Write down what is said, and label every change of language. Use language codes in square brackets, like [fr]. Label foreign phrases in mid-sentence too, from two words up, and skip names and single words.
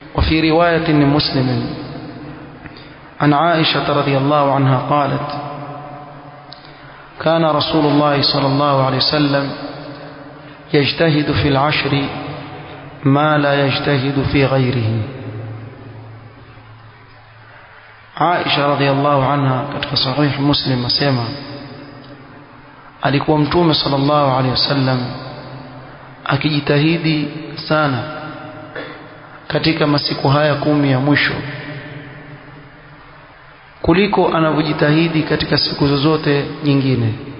[ar] وفي رواية لمسلم عن عائشة رضي الله عنها قالت: كان رسول الله صلى الله عليه وسلم يجتهد في العشر ما لا يجتهد في غيره. [sw] Aisha [ar] رضي الله عنها [sw] katika sahih Muslim asema alikuwa Mtume [ar] صلى الله عليه وسلم [sw] akijitahidi sana katika masiku haya 10 ya mwisho kuliko anavyojitahidi katika siku zozote nyingine.